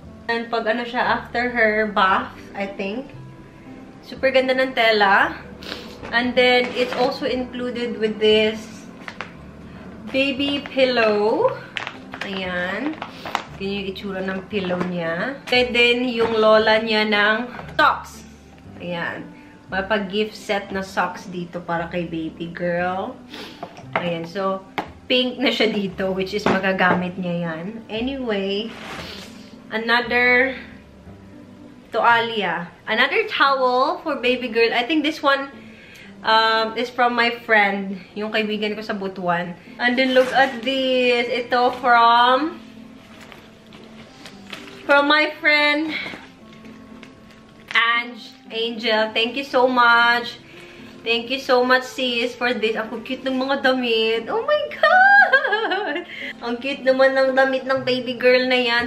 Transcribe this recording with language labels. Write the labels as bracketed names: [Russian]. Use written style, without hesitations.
[Filipino] And pag siya, [English] after her bath, I think. [Filipino] Super ganda ng tela. [English] And then, it's also included with this baby pillow. [Filipino] Ayan. Ganyan yung itsura ng pillow niya. And then, yung lola niya ng socks. Ayan. Mapag-gift set na socks dito para kay baby girl. Ayan. So, pink na siya dito, which is magagamit niya yan. Anyway, another toalya. [English] Another towel for baby girl. I think this one is from my friend. [Filipino] Yung kaibigan ko sa Butuan. [English] And then, look at this. [Filipino] Ito [English] from my friend [Filipino] Angel. [English] Thank you so much. Thank you so much, sis, for this. [Filipino] Ang cute ng mga damit. [English] Oh my God! [Filipino] Ang cute naman ng damit ng baby girl na yan.